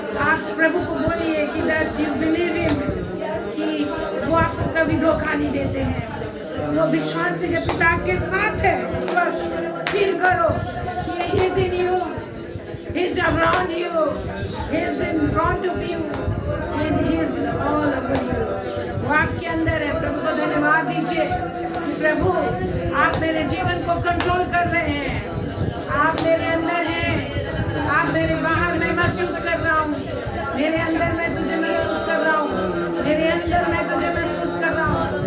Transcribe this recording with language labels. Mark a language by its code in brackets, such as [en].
[hi] आप प्रभु को बोलिए कि [en] that you believe him, [hi] कि वो आपको कभी धोखा नहीं देते हैं। वो विश्वास के पिता आपके साथ है। इस वक्त फील करो कि [en] he is in you, he is around you, he is in front of you, and he is all over you। [hi] वो आपके अंदर है। प्रभु को धन्यवाद दीजिए कि प्रभु आप मेरे जीवन को कंट्रोल कर रहे हैं। आप मेरे अंदर हैं, आप मेरे बाहर मैं महसूस कर रहा हूँ, मेरे अंदर मैं तुझे महसूस कर रहा हूँ, मेरे अंदर मैं तुझे महसूस कर रहा हूँ।